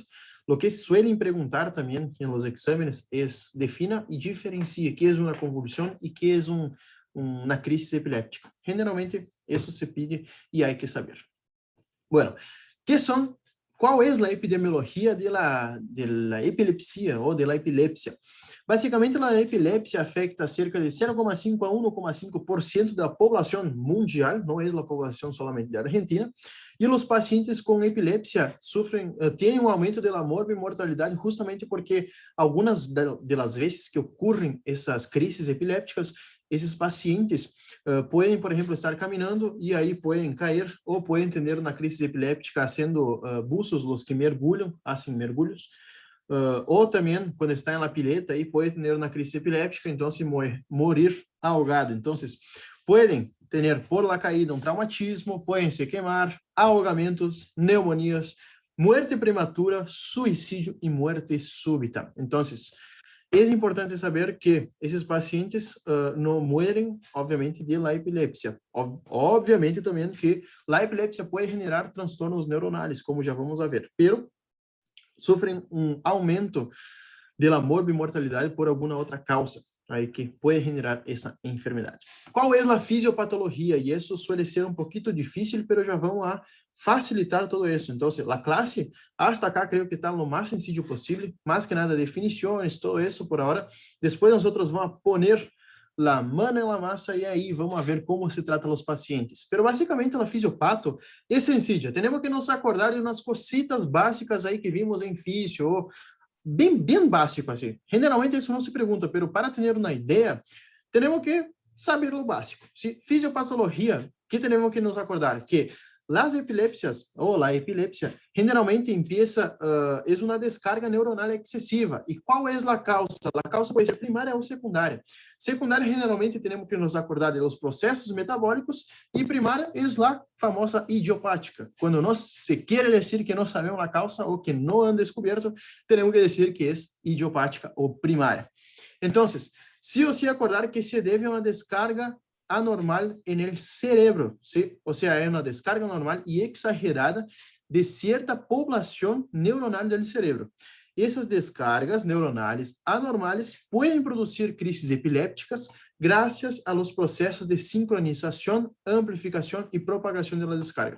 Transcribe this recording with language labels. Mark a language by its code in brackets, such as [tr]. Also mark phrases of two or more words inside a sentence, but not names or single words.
[es] Lo que suelen preguntar también en los exámenes es, defina y diferencie qué es una convulsión y qué es una crisis epiléptica. Generalmente, eso se pide y hay que saber. Bueno, ¿cuál es la epidemiología de la epilepsia o de la epilepsia? Básicamente, [pt] a epilepsia afeta cerca de 0,5 a 1,5% da população mundial, não é a população somente da Argentina, e os pacientes com epilepsia têm um aumento da morbimortalidade justamente porque algumas das vezes que ocorrem essas crises epilépticas, esses pacientes podem, por exemplo, estar caminhando e aí podem cair ou podem ter uma crise epiléptica sendo buzos os que mergulham, fazem mergulhos, ou também, quando está na pileta, aí pode ter uma crise epiléptica, então [es] se morir ahogado. [pt] Então, podem ter [es] por la caída [pt] um traumatismo, podem se queimar, ahogamentos, pneumonias, [es] muerte prematura, [pt] suicídio e [es] muerte súbita. [pt] Então, é importante saber que esses pacientes não morrem, obviamente, [es] de la epilepsia. [pt] Obviamente também que [es] la epilepsia [pt] pode generar transtornos neuronais, como já [es] vamos a ver, pero [pt] sofrem um aumento da morbimortalidade por alguma outra causa, aí que pode generar essa enfermidade. Qual é a fisiopatologia? E isso suele ser um pouquinho difícil, pero já [es] vamos a facilitar [pt] todo isso. Então, a classe, [es] hasta acá, [pt] creio que está lo mais sencillo possível, mais que nada, definições, todo isso por agora. Depois, nós vamos [es] poner la mano en la masa y ahí vamos a ver cómo se trata a los pacientes. Pero básicamente la fisiopato es sencilla. Tenemos que nos acordar de unas cositas básicas ahí que vimos en fisio, bien básico así. Generalmente eso no se pregunta, pero para tener una idea, Tenemos que saber lo básico. ¿Sí? Fisiopatología, ¿qué tenemos que nos acordar? Que las epilepsias, o la epilepsia, generalmente empieza, es una descarga neuronal excesiva. ¿Y cuál es la causa? La causa puede ser [pt] primária ou secundária. Secundária, generalmente, temos que nos acordar de los processos metabólicos, e primária é a famosa idiopática. Quando se quer dizer que não sabemos a causa ou que não han descoberto, temos que dizer que é idiopática ou primária. Então, [es] sí o sí acordar que se debe a una descarga anormal en el cerebro, ¿sí? O sea, es una descarga anormal y exagerada de cierta población neuronal del cerebro. Esas descargas neuronales anormales pueden producir crisis epilépticas gracias a los procesos de sincronización, amplificación y propagación de la descarga.